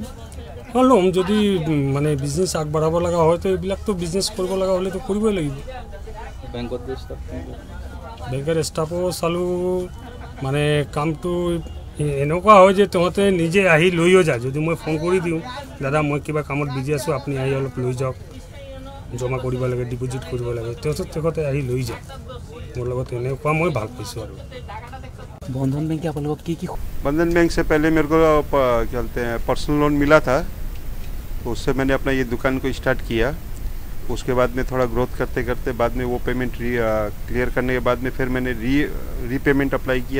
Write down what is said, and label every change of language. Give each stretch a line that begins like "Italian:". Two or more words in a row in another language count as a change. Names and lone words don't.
Assamese: ল'ম যদি মানে বিজনেছ আগবঢ়াব লগা হয় তো এইবিলাকতো বিজনেছ কৰিব লগা হ'লেতো কৰিবই লাগিব বেংকৰ ষ্টাফো চালোঁ মানে কামটো এনেকুৱা হয় যে তহঁতে নিজে আহি লৈও যায় যদি মই ফোন কৰি দিওঁ দাদা মই কিবা কামত বিজি আছোঁ আপুনি আহি অলপ লৈ যাওক জমা কৰিব লাগে ডিপজিট কৰিব লাগে তেখেতে আহি লৈ যায় মোৰ লগত এনেকুৱা মই ভাল পাইছোঁ আৰু
Hindi: बंधन बैंक के आप लोगों की बंधन बैंक से पहले मेरे को क्या बोलते हैं
English: personal loan
Hindi: मिला था तो उससे मैंने अपना ये दुकान को स्टार्ट किया उसके बाद में थोड़ा ग्रोथ करते करते बाद में वो पेमेंट क्लियर करने के बाद में फिर मैंने रीपेमेंट अप्लाई किया